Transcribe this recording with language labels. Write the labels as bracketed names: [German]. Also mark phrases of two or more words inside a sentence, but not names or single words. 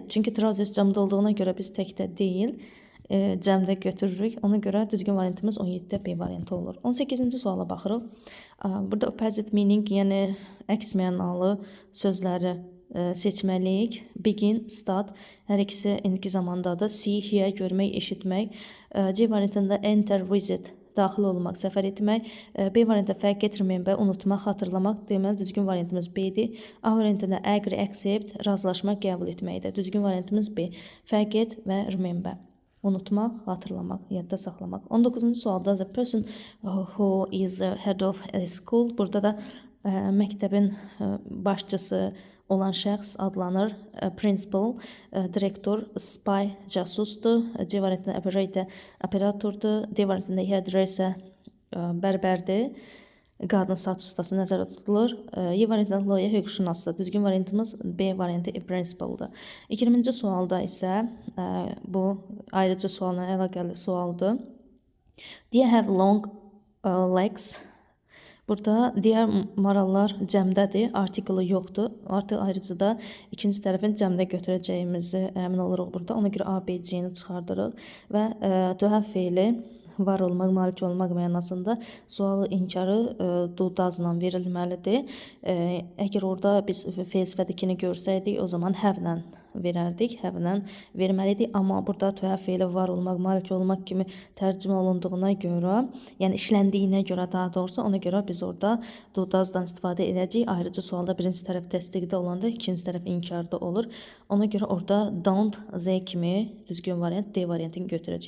[Azerbaijani] Çünki trouser cəmdə olduğuna görə biz təkdə deyil, cəmdə götürürük. Ona görə düzgün variantımız 17-də B variantı olur. 18-ci suala baxırıq. Burada [English] opposite meaning, [Azerbaijani] yəni əks mənalı sözləri seçməliyik. [English] Begin, start, [Azerbaijani] hər ikisi indiki zamandadır. [English] See, hear, [Azerbaijani] görmək, eşitmək. C variantında [English] enter, visit, [Azerbaijani] daxil olmaq, səfər etmək. B variantında [English] forget, remember, [Azerbaijani] unutmaq, xatırlamaq. Deməli, düzgün variantımız B-dir. A variantında [English] agree, accept, [Azerbaijani] razılaşmaq, qəbul etməkdir. Düzgün variantımız B. Forget və remember. Unutmaq, xatırlamaq, yadda saxlamaq. 19-cu sualda [English] the person who is head of a school. [Azerbaijani] Burada da məktəbin başçısı olan şəxs adlanır. Principal, direktor, spy, casusdur. C variantında operatordur. D variantında hairdresser, bərbərdir. Qadın saç ustası nəzərdə tutulur. Y variantında lawyer, hüquqşünasdır. Düzgün variantımız B variantı principaldır. 20-ci sualda isə bu ayrıcı sualla əlaqəli sualdır. [English] Do you have long legs? [Azerbaijani] Burada digər marallar cəmdədir, artiklı yoxdur. Artıq ayrıcıda ikinci tərəfin cəmdə götürəcəyimizi əmin oluruq burada. Ona görə A, B, C-ni çıxardırıq və [English] to have [Azerbaijani] fe'li var olmaq, malik olmaq mənasında sualı inkarı do-does-la verilməlidir. Əgər orada biz fe'l sifədikini görsəydik, o zaman have-lə verərdik, have-lə verməlidik. Amma burada [English] to have [Azerbaijani] fe'li var olmaq, malik olmaq kimi tərcümə olunduğuna görə, yəni işləndiyinə görə daha doğrusu, ona görə biz orada do-does-dan istifadə edəcəyik. Ayrıca sualda birinci tərəf təsdiqdə olanda ikinci tərəf inkarda olur. Ona görə orada don't, Z kimi düzgün variant D variantını götürəcəyik.